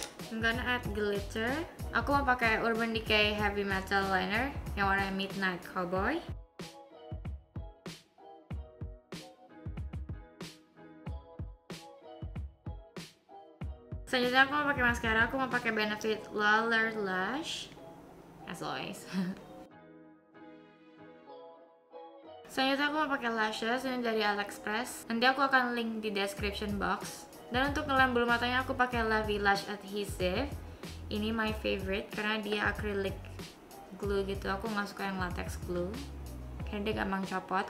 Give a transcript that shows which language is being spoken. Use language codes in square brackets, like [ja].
[en] I'm gonna add glitter. [id] Aku mau pakai Urban Decay Heavy Metal Liner yang warna Midnight Cowboy. Selanjutnya aku mau pakai mascara. Aku mau pakai Benefit Lalur Lash, [en] as always. [id] Selanjutnya aku mau pakai lashes ini dari AliExpress. Nanti aku akan link di description box. Dan untuk ngelem bulu matanya aku pakai Lavi Lash Adhesive. Ini [en] my favorite [id] karena dia acrylic glue gitu. Aku nggak suka yang latex glue karena dia gampang copot.